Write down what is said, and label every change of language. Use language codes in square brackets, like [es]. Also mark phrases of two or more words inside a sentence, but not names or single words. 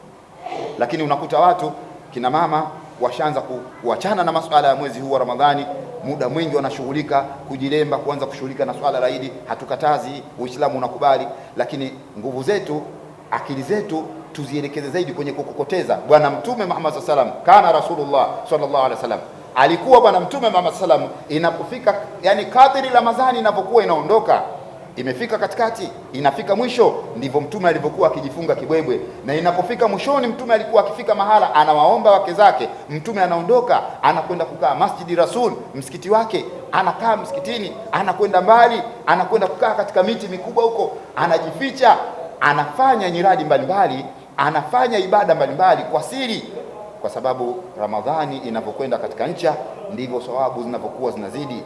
[sw] Lakini unakuta watu kina mama washaanza kuachana na masuala ya mwezi huu wa Ramadhani, muda mwingi wanashughulika kujilemba, kuanza kushughulika na swala la Idi. Hatukatazi, Uislamu unakubali, lakini nguvu zetu, akili zetu tuzielekeze zaidi kwenye kukokoteza. Bwana Mtume [ar] Muhammad صلى الله عليه وسلم كان رسول الله صلى الله عليه وسلم, [sw] alikuwa Bwana Mtume Muhammad [ar] صلى الله عليه وسلم, [sw] inapofika yani kadri Ramadhani inapokuwa inaondoka, imefika katikati, inafika mwisho, ndivyo Mtume alivyokuwa akijifunga kibwebwe. Na inapofika mwishoni, Mtume alikuwa akifika mahala anawaomba wake zake, Mtume anaondoka, anakwenda kukaa Masjidi Rasul, msikiti wake, anakaa msikitini, anakwenda mbali, anakwenda kukaa katika miti mikubwa huko, anajificha, anafanya nyiradi mbalimbali, anafanya ibada mbalimbali kwa siri, kwa sababu Ramadhani inapokwenda katika ncha ndivyo sawabu zinapokuwa zinazidi.